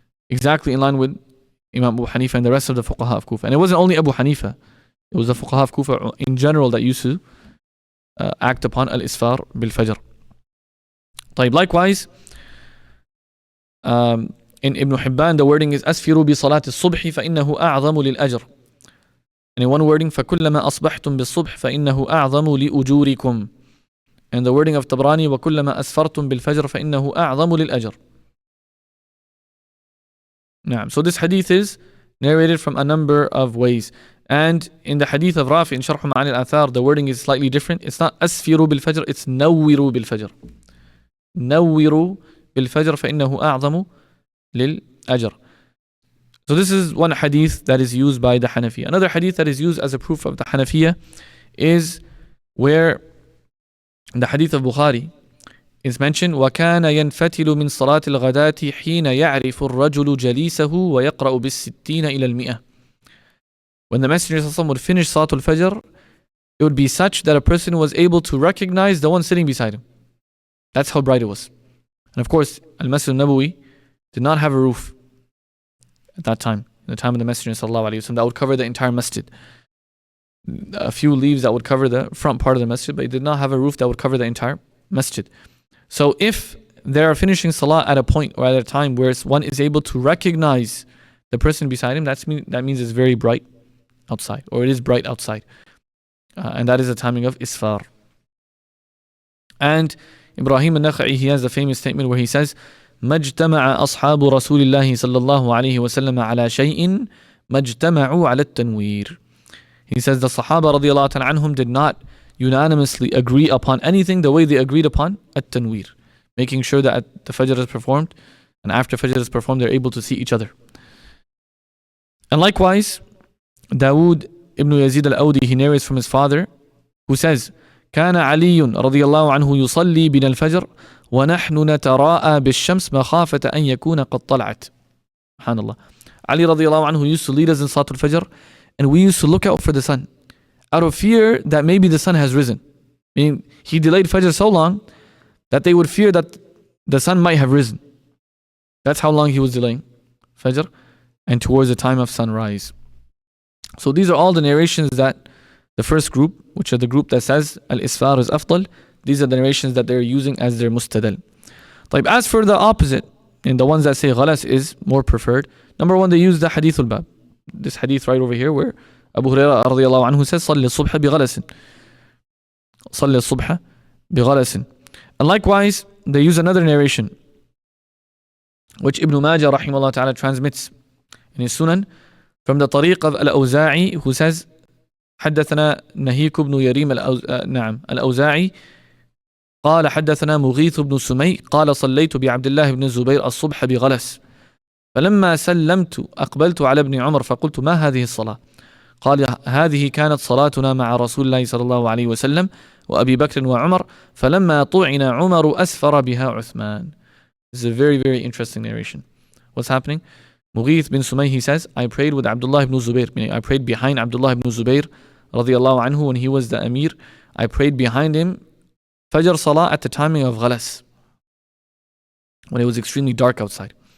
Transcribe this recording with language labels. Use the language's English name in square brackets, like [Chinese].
[English] Exactly in line with Imam Abu Hanifa and the rest of the fuqaha of Kufa. And it wasn't only Abu Hanifa, it was the fuqaha of Kufa in general that used to act upon al-isfar bil-fajr. طيب, likewise, in Ibn Hibban, the wording is [Arabic] أسفروا بصلاة الصبح فإنه أعظم للأجر. [English] And in one wording, [Arabic] فكلما أصبحتم بالصبح فإنه أعظم لأجوركم. [English] And the wording of Tabrani, [Arabic] وكلما أسفرتم بالفجر فإنه أعظم للأجر. [English] So this hadith is narrated from a number of ways. And in the hadith of Rafi in Sharh Ma'ani al-Athar, the wording is slightly different. It's not [Arabic] أسفروا بالفجر, it's نوروا بالفجر. نوروا بالفجر فإنه أعظم للأجر. [English] So this is one hadith that is used by the Hanafi. Another hadith that is used as a proof of the Hanafiya is where the hadith of Bukhari is mentioned, [Arabic] وَكَانَ يَنْفَتِلُ مِنْ صَلَاةِ الْغَدَاةِ حِينَ يَعْرِفُ الرَّجُلُ جَلِيسَهُ وَيَقْرَأُ بِالسِّتِّينَ إِلَى الْمِئَةِ. [English] When the Messenger would finish Salatul Fajr, it would be such that a person was able to recognize the one sitting beside him. That's how bright it was. And of course, Al-Masjid al-Nabawi did not have a roof at that time, in the time of the Messenger that would cover the entire masjid. A few leaves that would cover the front part of the masjid, but it did not have a roof that would cover the entire masjid. So if they are finishing salah at a point or at a time where one is able to recognize the person beside him, that means it's very bright outside, or it is bright outside. And that is the timing of isfar. And Ibrahim al-Nakha'i, he has the famous statement where he says, [Arabic] ما اجتمع أصحاب رسول الله صلى الله عليه وسلم على شيء ما اجتمعوا على التنوير. [English] He says the Sahaba radiallahu ta'ala anhum did not unanimously agree upon anything the way they agreed upon at-tanwir, making sure that the Fajr is performed, and after Fajr is performed, they're able to see each other. And likewise, Dawood ibn Yazid al-Awdi, he narrates from his father, who says, [Arabic] كان علي رضي الله عنه يصلي بنا الفجر ونحن نتراءى بالشمس مخافة أن يكون قد طلعت. SubhanAllah. [English] Ali radiallahu anhu used to lead us in Salatul Fajr, and we used to look out for the sun out of fear that maybe the sun has risen. Meaning, he delayed Fajr so long that they would fear that the sun might have risen. That's how long he was delaying Fajr, and towards the time of sunrise. So these are all the narrations that the first group, which are the group that says Al-Isfar is Afdal, these are the narrations that they're using as their mustadal. As for the opposite, and the ones that say Ghalas is more preferred, number one, they use the Hadithul Bab. This hadith right over here where Abu Hurairah radiallahu anhu says, [Arabic] صَلِّ الصُّبْحَ بِغَلَسٍ. صَلِّ الصُّبْحَ بِغَلَسٍ. [English] And likewise, they use another narration, which Ibn Majah rahimahullah ta'ala transmits in his Sunan, from the tariq of Al-Awza'i, who says, [Arabic] حدثنا نهيك بن يريم الأوزاعي قال حدثنا مغيث بن سمي قال صليت بعبد الله بن الزبير الصبح بغلس فلما سلمت أقبلت على ابن عمر فقلت ما هذه الصلاة؟ قال هذه كانت صلاتنا مع رسول الله صلى الله عليه وسلم وأبي بكر وعمر فلما طعن عمر أسفر بها عثمان. [English] This is a very, very interesting narration. What's happening? Mughith bin Sumay, he says, I prayed with Abdullah ibn Zubair, meaning I prayed behind Abdullah ibn Zubair radiallahu anhu when he was the Amir. I prayed behind him Fajr Salah at the timing of Ghalas, when it was extremely dark outside.